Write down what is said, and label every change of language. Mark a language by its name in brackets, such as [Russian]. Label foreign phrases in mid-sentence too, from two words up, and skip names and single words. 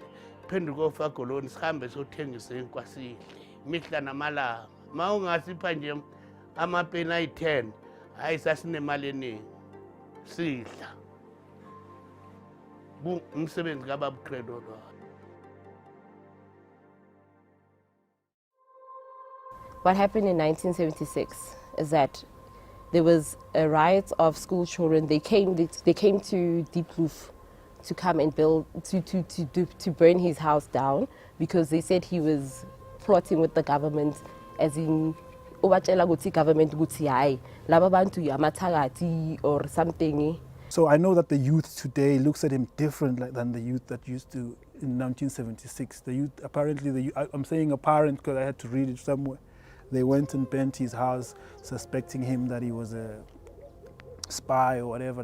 [Zulu] Phenduka ofagoloni sihambe sothengisa inkwasile. Mihla namalanga. Ma ungasipha nje amapeni ayi-10, hayi sasinemali eningi. Sidla. Umsebenzi kaBab'Credo lo. [English] What happened in 1976 is that there was a riot of school children. They came to Deep Roof to come and build, to burn his house down because they said he was plotting with the government, as in [Zulu] ubatshela ukuthi government ukuthi hayi laba bantu amathakathi [English] or something So I know that the youth today looks at him different than the youth that used to in 1976. The youth, apparently, I'm saying apparent because I had to read it somewhere. They went and burnt his house, suspecting him that he was a spy or whatever.